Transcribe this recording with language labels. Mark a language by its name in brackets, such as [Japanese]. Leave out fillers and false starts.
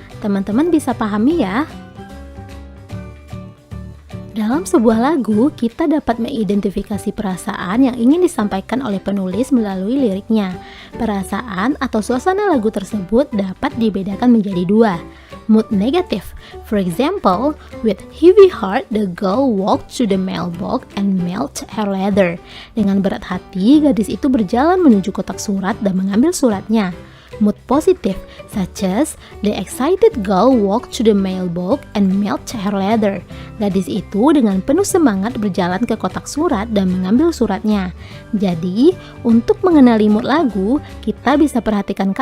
[Indonesian] Teman-teman bisa pahami ya? Dalam sebuah lagu, kita dapat mengidentifikasi perasaan yang ingin disampaikan oleh penulis melalui liriknya. Perasaan atau suasana lagu tersebut dapat dibedakan menjadi dua. [English] Mood negative, for example, with heavy heart, the girl walked to the mailbox and mailed her letter. [Indonesian] Dengan berat hati, gadis itu berjalan menuju kotak surat dan mengambil suratnya. [English] Mood positive, such as the excited girl walked to the mailbox and mailed her letter. [Indonesian] Gadis itu dengan penuh semangat berjalan ke kotak surat dan mengambil suratnya. Jadi, untuk mengenali mood lagu, kita bisa perhatikan kata